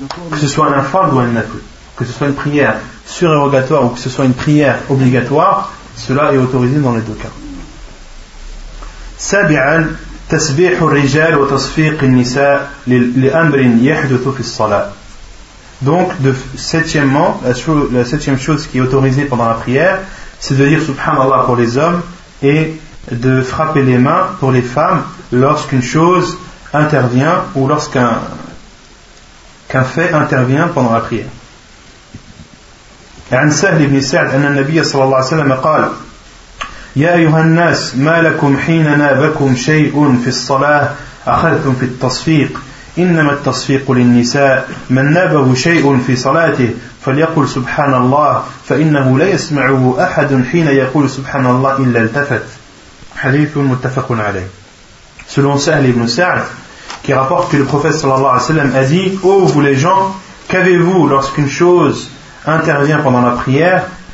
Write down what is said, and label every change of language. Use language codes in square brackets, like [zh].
[fr] que ce soit un fard ou un nafl, que ce soit une prière surérogatoire ou que ce soit une prière obligatoire, cela est autorisé dans les deux cas. [ar] Sabi'an. تسبيح الرجال وتصفيق النساء لأمر يحدث في الصلاة. [fr] Donc, la septième chose qui est autorisée pendant la prière, c'est de dire Subhanallah pour les hommes et de frapper les mains pour les femmes lorsqu'une chose intervient ou lorsqu'un fait intervient pendant la prière. [ar] عن سهل بن سعد أن النبي صلى الله عليه وسلم قال يا أيها الناس ما لكم حين نابكم شيء في الصلاة أخذتم في التصفيق إنما التصفيق للنساء من نابه شيء في صلاته فليقل سبحان الله فإنه لا يسمعه أحد حين يقول سبحان الله إلا التفت. حديث متفق عليه. [fr] Selon سهل بن سعد qui rapporte que le prophète صلى الله عليه وسلم a dit: Ô vous les gens, qu'avez-vous lorsqu'une chose intervient pendant la prière?